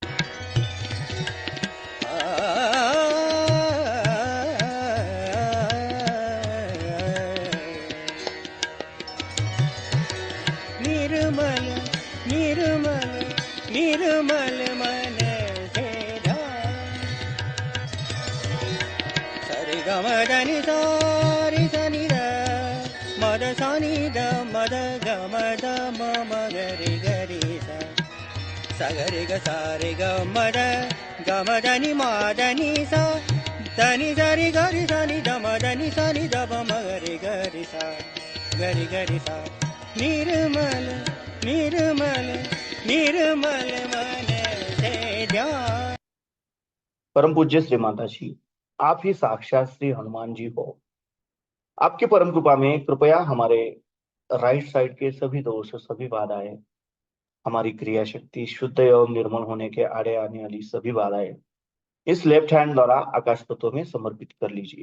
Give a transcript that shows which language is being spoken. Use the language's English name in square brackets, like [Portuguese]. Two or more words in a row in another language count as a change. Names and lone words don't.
[Hindi] निर्मल निर्मल निर्मल मन से सरि ग म द नि सा रि स नि द म द सा नि द म द ग म द म म ग रि ग रि सा सा ग रि ग सा रि ग म द ग म द नि म द नि सा द नि स रि ग रि सा नि द म द नि सा नि द ब म ग रि ग रि सा ग रि ग रि सा निर्मल निर्मल निर्मल मन से ध्यान। परम पूज्य श्री माता जी, आप ही साक्षात श्री हनुमान जी हो। आपकी परम कृपा में कृपया हमारे [English] right side [Hindi] के सभी दोष, सभी बाधाएं, हमारी क्रिया शक्ति शुद्ध एवं निर्मल होने के आड़े आने वाली सभी बाधाएं इस [English] left hand [Hindi] द्वारा आकाश तत्व में समर्पित कर लीजिए।